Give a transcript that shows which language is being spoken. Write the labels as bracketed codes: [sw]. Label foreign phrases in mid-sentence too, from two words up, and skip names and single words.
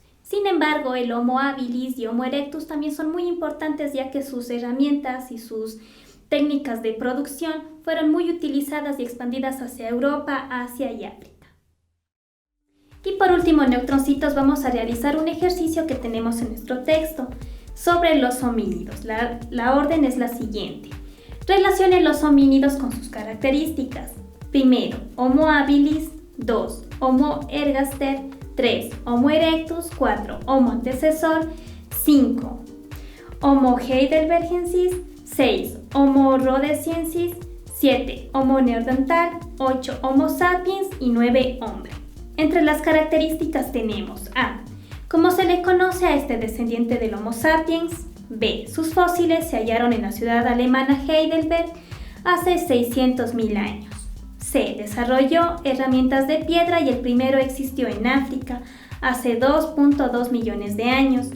[es] Sin embargo, el Homo habilis y Homo erectus también son muy importantes, ya que sus herramientas y sus técnicas de producción fueron muy utilizadas y expandidas hacia Europa, Asia y África. Y por último, neutroncitos, vamos a realizar un ejercicio que tenemos en nuestro texto sobre los homínidos. La orden es la siguiente. Relacionen los homínidos con sus características. Primero, Homo habilis. 2. Homo ergaster. 3. Homo erectus. 4. Homo antecesor. 5. Homo heidelbergensis. 6. Homo rhodesiensis. 7. Homo neandertal. 8. Homo sapiens. Y 9. Hombre. Entre las características tenemos A. ¿Cómo se le conoce a este descendiente del Homo sapiens? B. Sus fósiles se hallaron en la ciudad alemana Heidelberg hace 600.000 años. C. Desarrolló herramientas de piedra y el primero existió en África hace 2.2 millones de años.